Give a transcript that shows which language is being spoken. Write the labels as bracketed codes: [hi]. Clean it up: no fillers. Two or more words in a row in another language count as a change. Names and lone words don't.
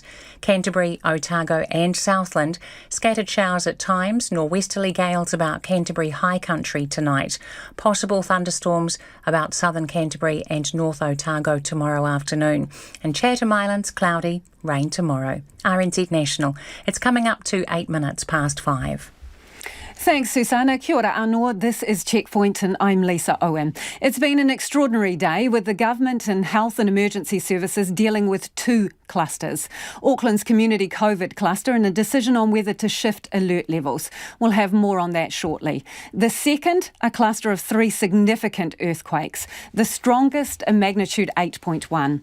[en] Canterbury, Otago and Southland, scattered showers at times, norwesterly gales about Canterbury High Country tonight. Possible thunderstorms about southern Canterbury and North Otago tomorrow afternoon. And Chatham Islands, cloudy, rain tomorrow. RNZ National. It's coming up to 8 minutes past 5. Thanks, Susanna. [mi] Kia ora anō. [en] This is Checkpoint and I'm Lisa Owen. It's been an extraordinary day with the government and health and emergency services dealing with 2 clusters. Auckland's community COVID cluster and a decision on whether to shift alert levels. We'll have more on that shortly. The second, a cluster of 3 significant earthquakes, the strongest a magnitude 8.1.